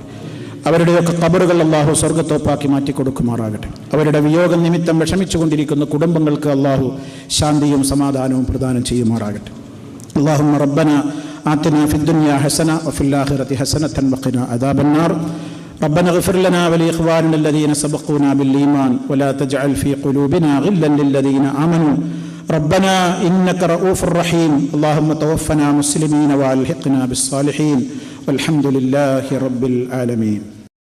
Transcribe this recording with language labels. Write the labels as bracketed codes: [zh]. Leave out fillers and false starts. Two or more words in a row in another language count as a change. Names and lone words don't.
[ml] അവരുടെയൊക്കെ ഖബറുകൾ അള്ളാഹു സ്വർഗ്ഗത്തോപ്പാക്കി മാറ്റിക്കൊടുക്കുമാറാകട്ടെ. അവരുടെ വിയോഗം നിമിത്തം വിഷമിച്ചുകൊണ്ടിരിക്കുന്ന കുടുംബങ്ങൾക്ക് അള്ളാഹു ശാന്തിയും സമാധാനവും പ്രദാനം ചെയ്യുമാറാകട്ടെ. [ar] اللهم ربنا آتنا في الدنيا حسنة وفي الآخرة حسنة وقنا عذاب النار. ربنا اغفر لنا ولإخواننا الذين سبقونا بالإيمان ولا تجعل في قلوبنا غلا للذين آمنوا ربنا إنك رؤوف رحيم. اللهم توفنا مسلمين وألحقنا بالصالحين والحمد لله رب العالمين.